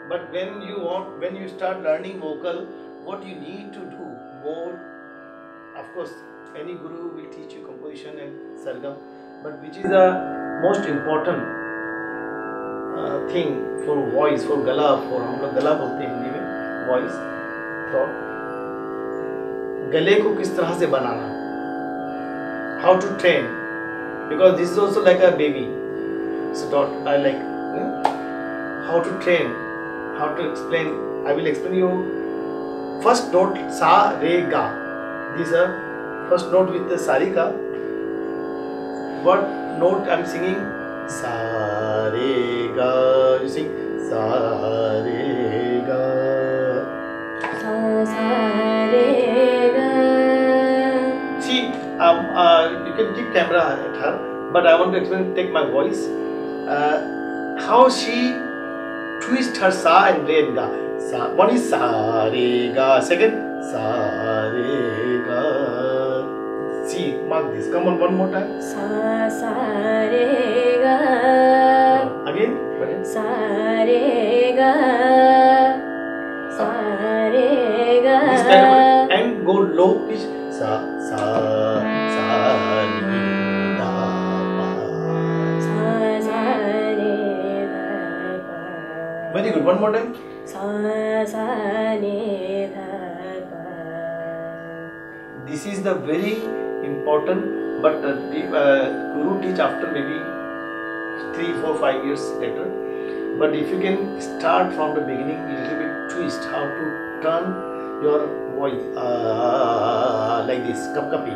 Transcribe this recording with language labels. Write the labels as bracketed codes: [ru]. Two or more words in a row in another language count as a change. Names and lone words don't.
[en] when you start learning vocal, what you need to do more, of course, any guru will teach you composition and sargam, but which is the most important thing for voice, for gala, for [hi] हम लोग गला बोलते हैं हिंदी में, [en] voice, [hi] तो गले को किस तरह से बनाना, [en] how to train, because this is also like a baby. So I like how to train, how to explain. I will explain you. First note [hi] sa re ga. [en] These are first note with the sarika. What note I am singing? [hi] Sa re ga. [en] You sing [hi] sa re ga. Sa re ga. [en] See, you can keep camera at her, but I want to explain. Take my voice. How she twist her sa and re and ga. [hi] Sa, [en] one is [hi] sa re ga, second sa re ga. [en] See, mark this. Come on, one more time. [hi] Sa re ga. [en] Again. [hi] Sa re ga. Sa re ga. [en] This time and go low pitch. [hi] Sa re ga pa. Sa re ga pa. [en] Very good. One more time. [hi] Sa ne dha pa. [en] This is the very important, but Guru teach after maybe 3, 4, 5 years later. But if you can start from the beginning, a little bit twist, how to turn your voice like this, kapkapi.